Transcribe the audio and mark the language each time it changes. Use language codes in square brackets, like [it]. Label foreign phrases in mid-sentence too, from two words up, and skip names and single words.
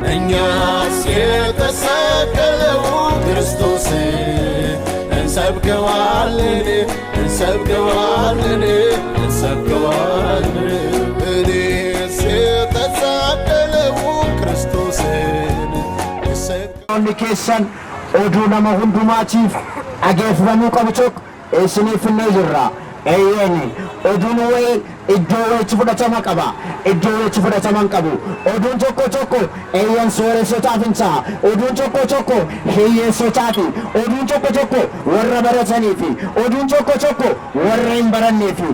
[am] እኛስ የተሰቀለው ክርስቶስ እንሰብከዋለን እንሰብከዋለን እንሰብከዋለን። እኔስ የተሰቀለው ክርስቶስን [om] onni keessan oduu nama hundumaatiif dhageeffamuu qabu tokko isiniifillee jirra. Eeyyeeni oduun wayii iddoo wayiitti fudhatama qaba, iddoo wayiitti fudhatama hin qabu. Oduun tokko tokko eeyyan sooressotaaf hin ta'a, oduun tokko tokko hiyyeessotaati, oduun tokko tokko warra barataniifi, oduun tokko tokko warra hin baranneefi.